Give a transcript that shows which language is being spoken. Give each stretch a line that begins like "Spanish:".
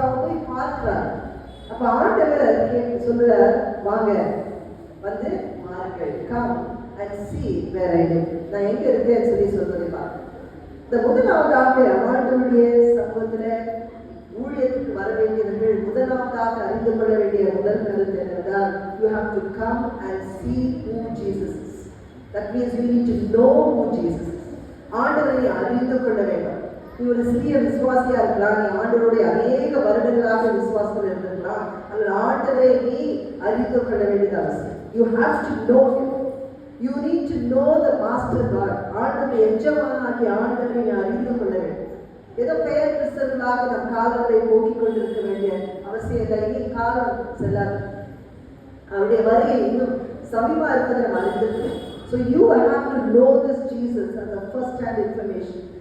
Tamil: அவன் போய் பார்க்கிறான். அப்ப ஆண்டவர் சொல்ற, வாங்க வந்து மாறுங்கள்,
English: Come and see where I live.
Tamil: நான் எங்க இருக்கேன்னு சொல்லி சொல்றதை பார்க்க. இந்த முதலாவதாக ஆண்டவருடைய சமூகத்துல ஊழியத்துக்கு வர வேண்டியவர்கள் முதலாவதாக அறிந்து கொள்ள வேண்டிய முதல் கருத்து என்னவென்றால்,
English: you have to come and see who Jesus is. That means you need to know who Jesus is.
Tamil: ஆண்டவரை அறிந்து கொள்ள வேண்டும். நீ ஒரு சிறிய விசுவாசியா இருக்கலாம், நீ ஆண்டவருடைய அநேக வருடங்களாக விசுவாசத்தில் இருந்திருக்கலாம், அல்லது ஆண்டவரை நீ அறிந்து கொள்ள வேண்டியது அவசியம்.
English: You have to know him. You need to know the master God.
Tamil: ஆண்டவரை எஜமானாகிய ஆண்டவரை நீ அறிந்து கொள்ள வேண்டும். ஏதோ பெயர் கிறிஸ்தவர்களாக நம் காலங்களை போக்கிக் கொண்டிருக்க வேண்டிய அவசியம் இல்லை. இனி காலம் செல்லாது, அவருடைய வருகை இன்னும் சமீபமா இருப்பதை நம்ம அறிந்திருக்கோம்.
English: So you have to know this Jesus as a first hand information.